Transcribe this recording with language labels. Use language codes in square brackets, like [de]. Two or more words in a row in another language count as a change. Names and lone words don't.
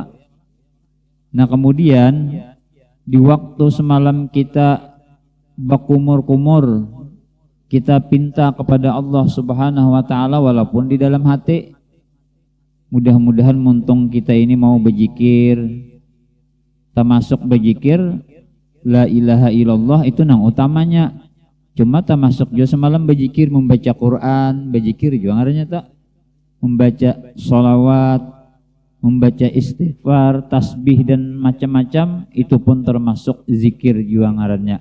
[id] Nah, kemudian di waktu semalam kita berkumur-kumur, kita pinta kepada Allah [ar] سبحانه وتعالى [id] walaupun di dalam hati. Mudah-mudahan muntung kita ini mau berzikir, termasuk berzikir [ar] لا إله إلا الله [id] itu nang utamanya. Cuma termasuk juga semalam berzikir membaca Quran, berzikir juga ngarannya tak, membaca sholawat, membaca istighfar, tasbih dan macam-macam itu pun termasuk zikir juga ngarannya.